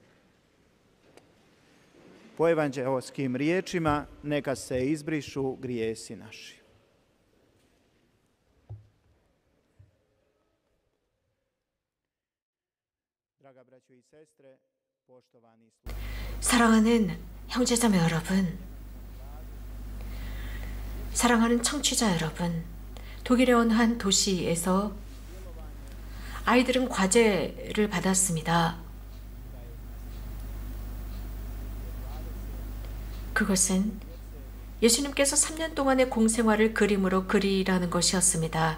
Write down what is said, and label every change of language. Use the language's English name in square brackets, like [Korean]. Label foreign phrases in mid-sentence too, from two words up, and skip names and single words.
[Croatian] Po evanđeoskim riječima neka se izbrišu grijesi naši. Draga braćo i sestre, poštovani [Korean] 사랑하는 형제자매 여러분, 사랑하는 청취자 여러분, 독일의 어느 한 도시에서 아이들은 과제를 받았습니다. 그것은 예수님께서 3년 동안의 공생활을 그림으로 그리라는 것이었습니다.